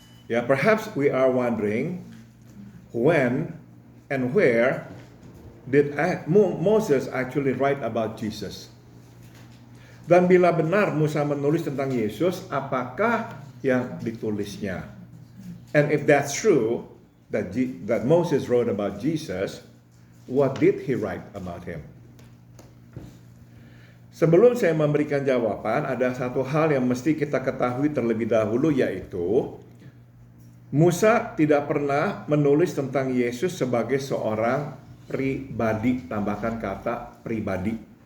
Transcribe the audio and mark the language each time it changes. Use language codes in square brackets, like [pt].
[en] Ya, perhaps we are wondering, when and where did Moses actually write about Jesus? [id] Dan bila benar Musa menulis tentang Yesus, apakah yang ditulisnya? [en] And if that's true, that Moses wrote about Jesus, what did he write about him? [id] Sebelum saya memberikan jawaban, ada satu hal yang mesti kita ketahui terlebih dahulu, yaitu Musa tidak pernah menulis tentang Yesus sebagai seorang pribadi. Tambahkan kata pribadi.